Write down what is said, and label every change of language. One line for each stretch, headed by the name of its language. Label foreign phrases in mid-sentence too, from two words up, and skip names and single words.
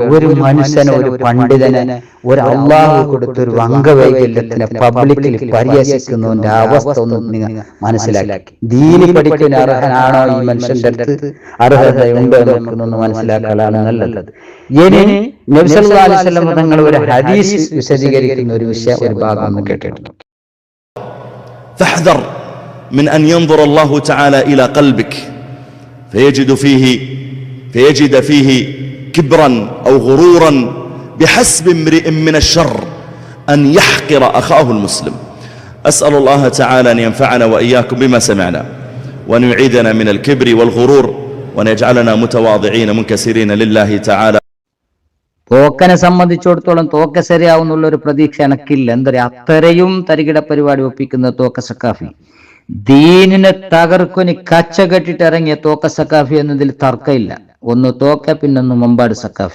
Malayalam: ഒരു മനുഷ്യനെ, ഒരു പണ്ഡിതനെ, ഒരു അള്ളാഹു കൊടുത്തൊരു അംഗവൈകല്യത്തിനെ പബ്ലിക്കിൽ പരിഹസിക്കുന്നതിന്റെ അവസ്ഥ ഒന്ന് നിങ്ങൾ മനസ്സിലാക്കി. ദീനി പഠിക്കുന്ന അർഹനാണോ ഈ മനുഷ്യന്റെ അടുത്ത്? അർഹതയുണ്ടോ എന്നൊന്ന് മനസ്സിലാക്കലാണ് നല്ലത്. ഇനി നബി
Arabic: صلى الله عليه وسلم
Malayalam: തങ്ങൾ ഒരു ഹദീസ് വിശദീകരിക്കുന്ന ഒരു വിഷയം, ഒരു ഭാഗം ഒന്ന് കേട്ടിട്ടുണ്ട്.
Arabic: فاحذر من أن ينظر الله تعالى إلى قلبك فيجد فيه كبرا أو غرورا بحسب امرئ من الشر أن يحقر أخاه المسلم. أسأل الله تعالى أن ينفعنا وإياكم بما سمعنا وأن يعيدنا من الكبر والغرور وأن يجعلنا متواضعين منكسرين لله تعالى.
Malayalam: തോക്കനെ സംബന്ധിച്ചിടത്തോളം തോക്ക ശരിയാവുന്നുള്ള ഒരു പ്രതീക്ഷ എനക്കില്ല. എന്താ പറയുക, അത്രയും തരികിട പരിപാടി ഒപ്പിക്കുന്ന തോക്ക സക്കാഫി, ദീനിനെ തകർക്കൊനി കച്ച കെട്ടിട്ട് ഇറങ്ങിയ തോക്ക സക്കാഫി എന്നതിൽ തർക്കമില്ല. ഒന്ന് തോക്ക, പിന്നൊന്ന് മമ്പാട് സക്കാഫി.